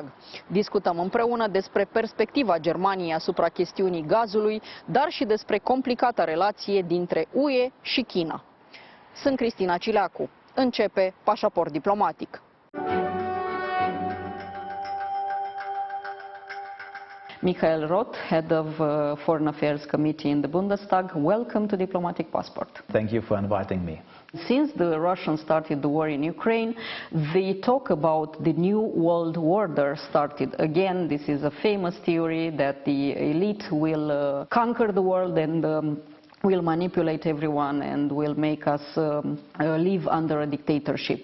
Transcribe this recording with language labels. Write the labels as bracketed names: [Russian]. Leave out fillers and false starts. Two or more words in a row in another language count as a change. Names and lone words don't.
[Romanian] Discutăm împreună despre perspectiva Germaniei asupra chestiunii gazului, dar și despre complicata relație dintre UE și China. Sunt Cristina Cileacu. Începe Pașaport diplomatic. [English] Roth, head of Foreign Affairs Committee in the Bundestag, welcome to Diplomatic Passport. Thank you for inviting me. Since the Russians started the war in Ukraine, the talk about the new world order started again. This is a famous theory that the elite will conquer the world and will manipulate everyone and will make us live under a dictatorship.